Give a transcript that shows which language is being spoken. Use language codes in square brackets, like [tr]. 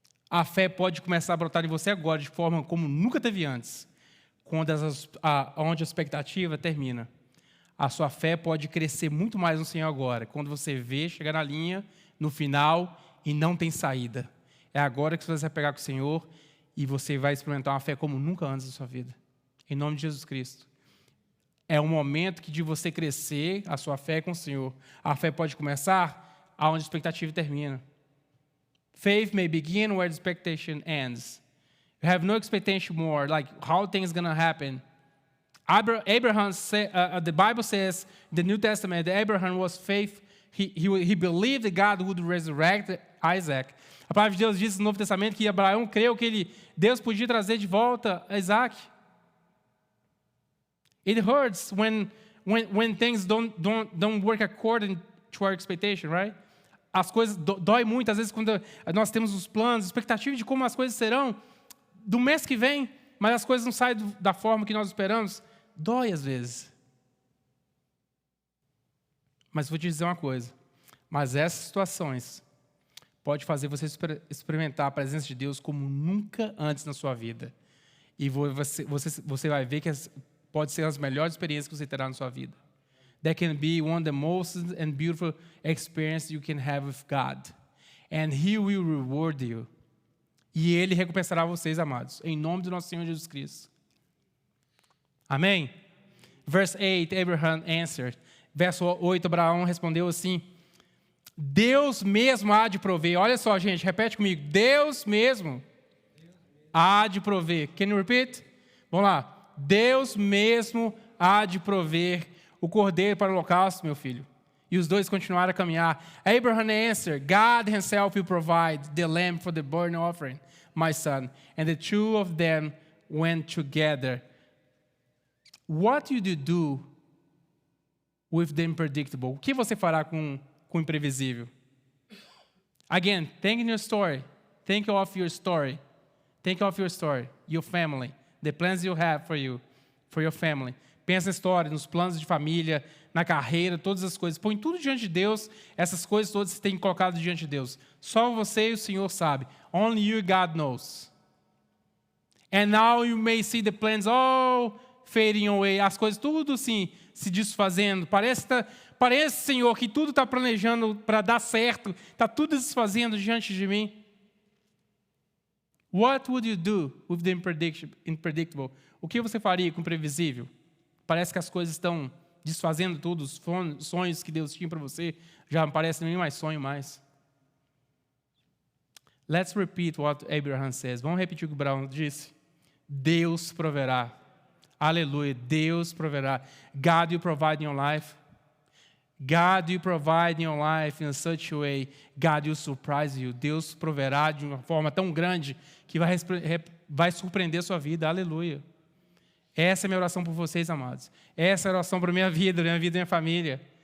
[pt] A fé pode começar a brotar em você agora de forma como nunca teve antes, onde a expectativa termina. A sua fé pode crescer muito mais no Senhor agora, quando você vê chegar na linha, no final, e não tem saída. É agora que você vai se pegar com o Senhor e você vai experimentar uma fé como nunca antes na sua vida. Em nome de Jesus Cristo. É um momento de você crescer a sua fé com o Senhor. A fé pode começar onde a expectativa termina. [en] Faith may begin where expectation ends. You have no expectation more, like how things going to happen. Abraham, the Bible says, in the New Testament, that Abraham was faith. He believed that God would resurrect Isaac. [pt] A palavra de Deus diz no Novo Testamento que Abraão creu que Deus podia trazer de volta Isaac. [en] It hurts when things don't work according to our expectation, right? [pt] As coisas dói muito, às vezes, quando nós temos os planos, expectativa de como as coisas serão do mês que vem, mas as coisas não saem da forma que nós esperamos. Dói às vezes. Mas vou te dizer uma coisa. Mas essas situações pode fazer você experimentar a presença de Deus como nunca antes na sua vida. E você vai ver que pode ser as melhores experiências que você terá na sua vida. [en] That can be one of the most and beautiful experiences you can have with God. And He will reward you. [pt] E Ele recompensará vocês, amados, em nome do nosso Senhor Jesus Cristo. Amém? [en] Verse 8, Abraham answered. [pt] Verso 8, Abraão respondeu assim, Deus mesmo há de prover. Olha só, gente, repete comigo. Deus mesmo há de prover. [en] Can you repeat? [pt] Vamos lá. Deus mesmo há de prover o cordeiro para o holocausto, meu filho. E os dois continuaram a caminhar. [en] Abraham answered, God himself will provide the lamb for the burnt offering, my son. And the two of them went together. What do you do with the unpredictable? [pt] O que você fará com o imprevisível? [en] Again, think in your story. Think of your story. Think of your story, your family. the plans you have for you, for your family. [pt] Pensa na história, nos planos de família, na carreira, todas as coisas. Põe tudo diante de Deus, essas coisas todas você tem colocado diante de Deus. Só você e o Senhor sabe. [en] Only you, God knows. And now you may see the plans all fading away. [pt] As coisas tudo assim, se desfazendo. Parece, Senhor, que tudo está planejando para dar certo. Está tudo desfazendo diante de mim. [en] What would you do with the unpredictable? [pt] O que você faria com o imprevisível? Parece que as coisas estão desfazendo tudo, os sonhos que Deus tinha para você já não parecem nem mais sonho mais. [en] Let's repeat what Abraham says. [pt] Vamos repetir o que Abraão disse? Deus proverá. Aleluia, Deus proverá. [en] God will provide in your life. God will provide in your life in such a way. God will surprise you. [pt] Deus proverá de uma forma tão grande que vai surpreender a sua vida. Aleluia. Essa é a minha oração por vocês, amados. Essa é a oração para a minha vida e minha família.